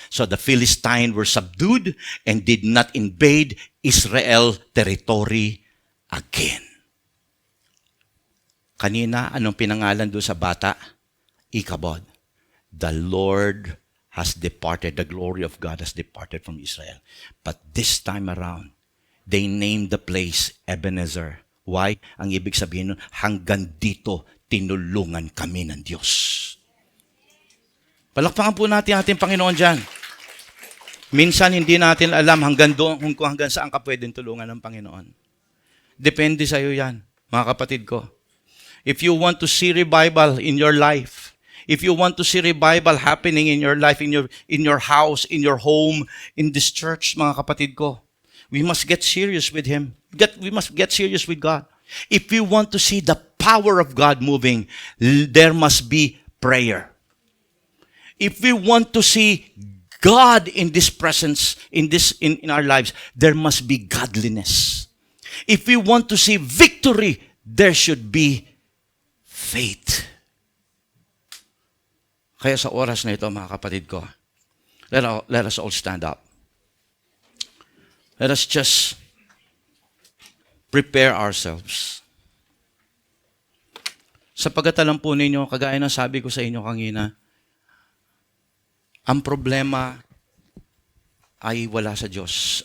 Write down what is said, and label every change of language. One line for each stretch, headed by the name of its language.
English: So the Philistines were subdued and did not invade Israel territory again.
Filipino: Kanina, anong pinangalan doon sa bata? Ichabod.
English: The Lord has departed. The glory of God has departed from Israel. But this time around, they named the place Ebenezer. Why?
Filipino: Ang ibig sabihin nun, hanggang dito, tinulungan kami ng Diyos. Palakpakan po natin ating Panginoon dyan. Minsan hindi natin alam hanggang saan ka pwedeng tulungan ng Panginoon. Depende sa iyo yan, mga kapatid ko.
English: If you want to see revival in your life, if you want to see revival happening in your life, in your house, in your home, in this church,
Filipino: mga kapatid ko,
English: we must get serious with Him. We must get serious with God. If we want to see the power of God moving, there must be prayer. If we want to see God in this presence, in our lives, there must be godliness. If we want to see victory, there should be faith.
Filipino: Kaya sa oras na ito, mga kapatid ko,
English: let us all stand up. Let us just prepare ourselves.
Filipino: Sapagkat alam po ninyo, kagaya ng sabi ko sa inyo kanina, ang problema ay wala sa Diyos.